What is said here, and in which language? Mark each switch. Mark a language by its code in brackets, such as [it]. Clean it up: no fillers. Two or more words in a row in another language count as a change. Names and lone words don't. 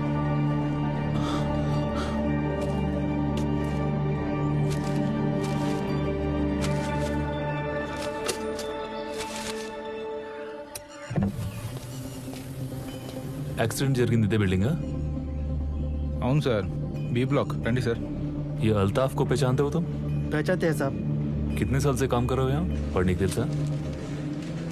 [te] యాక్సిడెంట్ జరిగింది ఇదే బిల్డింగా? అవును సార్, [en] B block. [te] రండి సార్। [hi] ये अल्ताफ को पहचानते हो तुम? पहचानते हैं साहब। कितने साल से काम कर रहे हो यहाँ? पढ़ने के लिए?